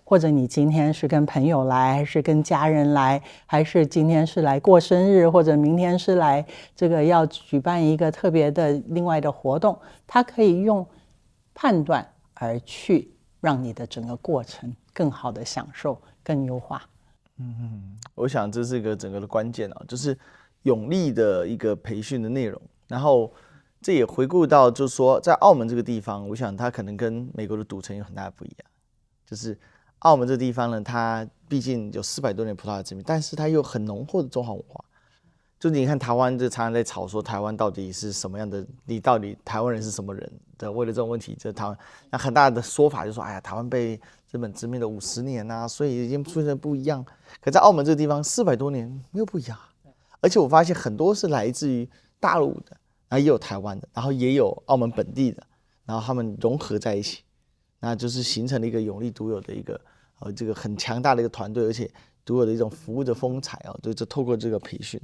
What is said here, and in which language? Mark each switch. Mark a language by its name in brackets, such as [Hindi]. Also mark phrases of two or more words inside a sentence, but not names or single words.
[Chinese] 或者你今天是跟朋友來，還是跟家人來，還是今天是來過生日，或者明天是來這個要舉辦一個特別的另外的活動，他可以用判斷而去讓你的整個過程更好的享受，更優化。我想這是一個整個的關鍵啊，就是永利的一個培訓的內容，然後這也回顧到就是說在澳門這個地方，我想它可能跟美國的賭城有很大的不一樣，就是澳門這個地方呢，它畢竟有400多年葡萄牙殖民，但是它又很濃厚的中華文化。就你看台灣就常常在吵說台灣到底是什麼樣的，你到底台灣人是什麼人的？為了這種問題，就台灣那很大的說法就是說，哎呀，台灣被日本殖民了50年啊，所以已經出現不一樣。可在澳門這個地方400多年沒有不一樣，而且我發現很多是來自於大陸的，然後也有台灣的，然後也有澳門本地的，然後他們融合在一起，那就是形成了一個永利獨有的一個這個很強大的一個團隊，而且獨有的一種服務的風采啊，就透過這個培訓。